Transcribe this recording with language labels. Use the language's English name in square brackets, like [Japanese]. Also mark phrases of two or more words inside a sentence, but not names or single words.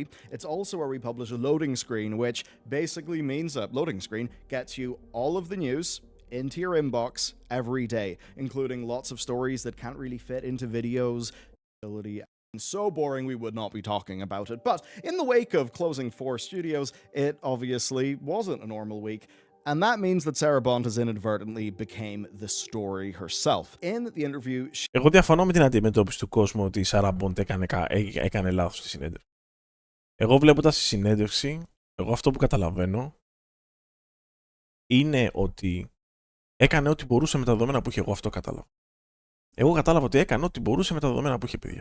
[English] It's also where we publish a loading screen, which basically means a loading screen gets you all of the news into your inbox every day, including lots of stories that can't really fit into videos. So boring we would not be talking about it. But in the wake of closing 4 studios, it obviously wasn't a normal week. And that means that Sarah Bontas inadvertently became the story herself. In the interview, [Greek] Εγώ διαφωνώ με την αντιμετώπιση του κόσμου ότι η Sarah Bond έκανε λάθος στη συνέντευξη. Εγώ βλέποντας τη συνέντευξη, εγώ αυτό που καταλαβαίνω είναι ότι έκανε ό,τι μπορούσε με τα δεδομένα που είχε. Εγώ αυτό κατάλαβα. Εγώ κατάλαβα ότι έκανε ό,τι μπορούσε με τα δεδομένα που είχε, παιδιά.